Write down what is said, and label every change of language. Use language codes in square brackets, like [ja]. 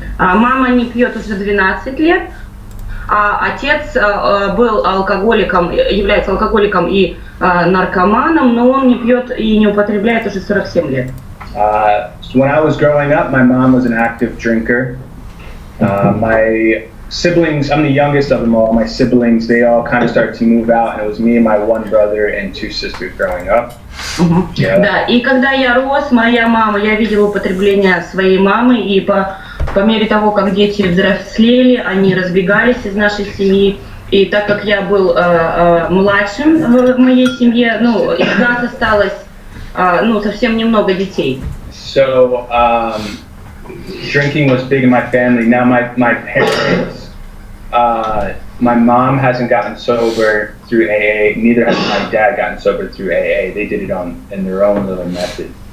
[ru] Мама не пьет уже 12 лет, а отец был алкоголиком, является алкоголиком и наркоманом, но он не пьет и не употребляет уже 47 лет. [en] So when I was growing up, my mom was an active drinker. My siblings, I'm the youngest of them all. My siblings, they all kind of started to move out, and it was me and my one brother and two sisters growing up. Yeah. [ru] Да, и когда я рос, моя мама, я видела употребление своей мамы, и по мере того, как дети взрослели, они разбегались из нашей семьи. И так как я был младшим в моей семье, ну, из нас осталось совсем немного детей. [en] So drinking was big in my family. Now my parents, my mom hasn't gotten sober through AA. Neither has my dad gotten sober through AA. They did it in their own little method.